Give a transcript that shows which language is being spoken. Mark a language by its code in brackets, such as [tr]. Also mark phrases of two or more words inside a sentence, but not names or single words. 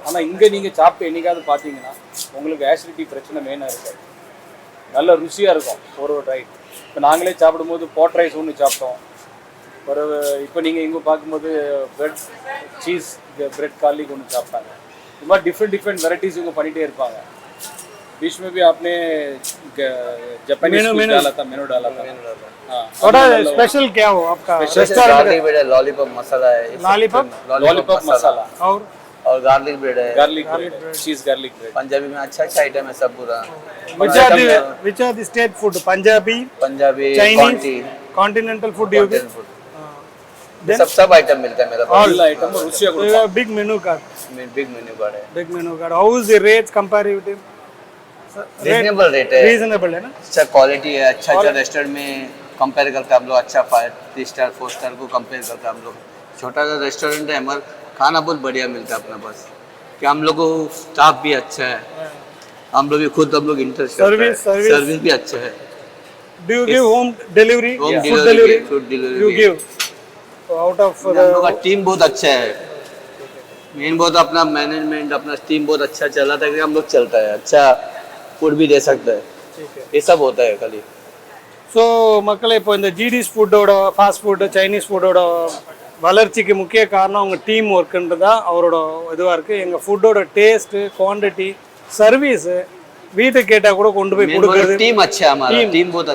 [ta] ஆனால் இங்கே நீங்கள் சாப்பிட்டு என்றைக்காவது பார்த்தீங்கன்னா உங்களுக்கு ஆசிடிட்டி பிரச்சனை மெயினாக இருக்காது, நல்ல ருசியாக இருக்கும் ஒரு ரைட். இப்போ நாங்களே சாப்பிடும்போது [en] pot rice [ta] ஒன்று சாப்பிட்டோம், ஒரு இப்போ நீங்கள் இங்கே பார்க்கும்போது [en] bread cheese bread garlic [ta] ஒன்று சாப்பிட்டாங்க. இது மாதிரி [en] different varieties [ta] इनको பண்ணிட்டே இருப்பாங்க. [hi] बीच में भी आपने जापानीज डाला था, मेनू डाला था। हाँ, थोड़ा स्पेशल क्या हो आपका [en] garlic bread [hi] है, लॉलीपॉप मसाला है, लॉलीपॉप मसाला और [en] garlic bread [hi] है, [en] garlic cheese garlic bread. [hi] पंजाबी में अच्छा आइटम है सब पूरा। [en] which are the state food? पंजाबी, Chinese, continental food you get? [hi] सब आइटम मिलता है मेरा पास। [en] all item [hi] रुचिया को [en] big menu card [hi] है। [en] big menu card. How is the rates comparative? reasonable rate [hi] है, रीजनेबल है ना, अच्छा क्वालिटी है, अच्छा रेस्टोरेंट में कंपेयर करके हम लोग अच्छा 3 स्टार 4 स्टार को कंपेयर करके हम लोग छोटा सा रेस्टोरेंट है, हमारा खाना बहुत बढ़िया मिलता है अपना पास। कि हम लोग को स्टाफ भी अच्छा है, हम लोग भी खुद हम लोग [en] interest service [hi] भी अच्छा है। [en] Do you give home delivery? Food delivery You give. So out of [hi] हम लोग का टीम बहुत अच्छा है, मेन बहुत अपना मैनेजमेंट अपना टीम बहुत अच्छा चला था कि हम लोग चलता है, अच्छा फूड भी दे सकता है, ये सब होता है खाली। [ta] ஸோ மக்களை இப்போ இந்த ஜிடிஸ் ஃபுட்டோட [en] fast food Chinese food [ta] வளர்ச்சிக்கு முக்கிய காரணம் அவங்க [en] team work [ta] தான் அவரோட இதுவாக இருக்குது. எங்கள் ஃபுட்டோட டேஸ்ட்டு, குவான்டிட்டி, சர்வீஸு வீட்டுக்கு கேட்டால் கூட கொண்டு போய் கொடுக்குறது டீம் தான்.